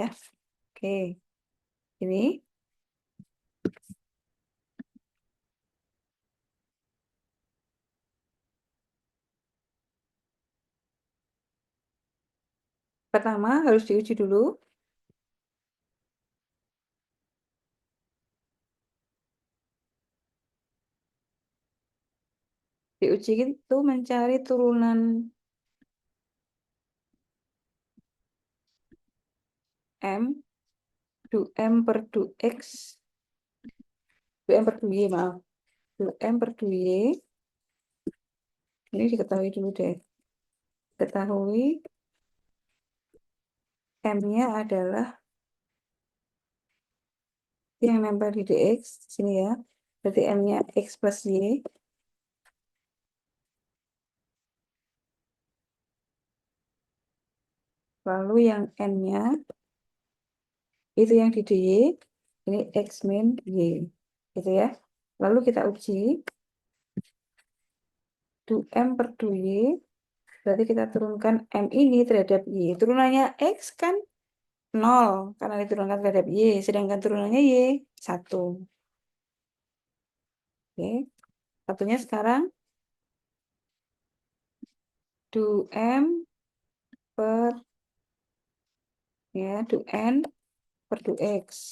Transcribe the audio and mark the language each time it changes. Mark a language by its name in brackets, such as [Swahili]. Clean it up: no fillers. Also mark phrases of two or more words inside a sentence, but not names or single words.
[Indonesian] Oke, ini pertama harus diuji dulu. Diuji itu mencari turunan M, du M per du X, du M per du Y, maaf. Du M per du Y, ini diketahui dulu deh. Ketahui M-nya adalah yang nempel di dx, sini ya. Berarti M-nya X plus Y. Lalu yang N-nya itu yang di dy, ini X min Y. Gitu ya. Lalu kita uji. Du M per du Y. Berarti kita turunkan M ini terhadap Y. Turunannya X kan 0 karena diturunkan terhadap Y. Sedangkan turunannya Y 1. Oke. Satunya sekarang du M per Ya, do n per do x.